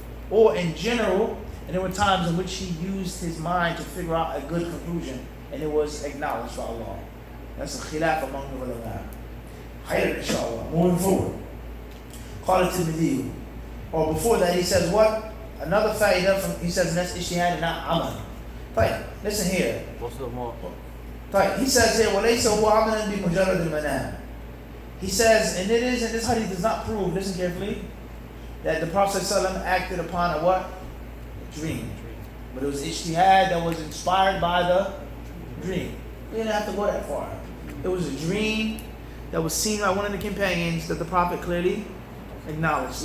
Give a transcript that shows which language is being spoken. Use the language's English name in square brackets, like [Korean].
[English] Or in general, and there were times in which he used his mind to figure out a good conclusion, and it was acknowledged by Allah. That's a khilaf among the ulama. Khayr, inshallah. Moving forward. Qala Tirmidhi. Or before that, he says what? Another fa'idah from, he says, that's ijtihad and not amal. Right. Listen here. What's the more? Right. He says here, [Arabic] وَلَيْسَ هُوَ عَمَلًا بِمُجَرَّدِ الْمَنَامِ. [English] He says, and it is, and this hadith does not prove, listen carefully, that the Prophet ﷺ acted upon a what? A dream. But it was ijtihad that was inspired by the dream. We didn't have to go that far. It was a dream that was seen by one of the companions that the Prophet clearly acknowledged.